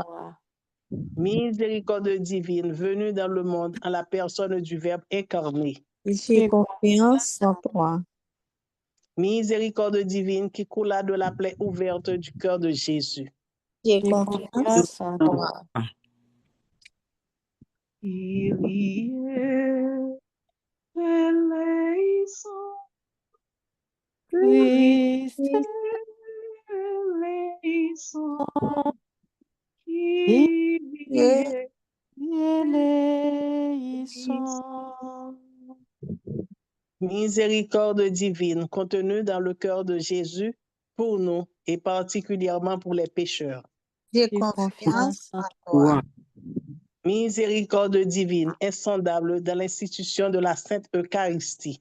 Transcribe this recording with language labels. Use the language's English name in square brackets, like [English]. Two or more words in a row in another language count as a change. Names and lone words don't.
[French] miséricorde divine venue dans le monde en la personne du Verbe incarné, J'ai confiance en toi. miséricorde divine qui coula de la plaie ouverte du cœur de Jésus, J'ai confiance en toi. [Greek] Κύριε ελέησον. Christ eleison. Κύριε ελέησον. [French] miséricorde divine contenue dans le cœur de Jésus pour nous et particulièrement pour les pécheurs. J'ai J'ai confiance confiance en en toi. Miséricorde divine, insondable dans l'institution de la Sainte Eucharistie.